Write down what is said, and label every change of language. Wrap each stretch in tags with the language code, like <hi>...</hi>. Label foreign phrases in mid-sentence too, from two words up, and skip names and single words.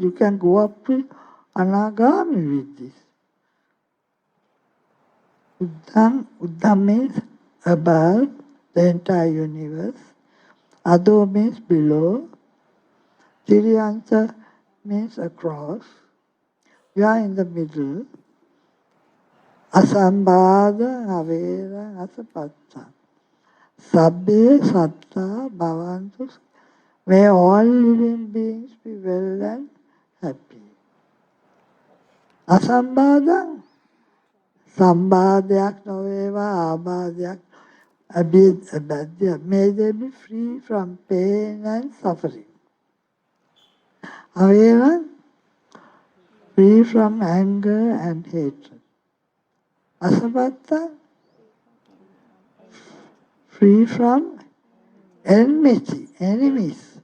<en>You can go up to anagami with this. Uddham means above the entire universe. Adho means below. Tiriyanta means across. You are in the middle.</en> <pi>Asambhada, avera, asapatta. Sabbe, satta, bhavantu.</pi> <en>May all living beings be well and happy.</en> <pi>Asambhada, sambhadyak noveva, abhadyak, abhadya.</pi> <en>May they be free from pain and suffering. Avera, free from anger and hatred. Asapatta, free from enmity, enemies.</en>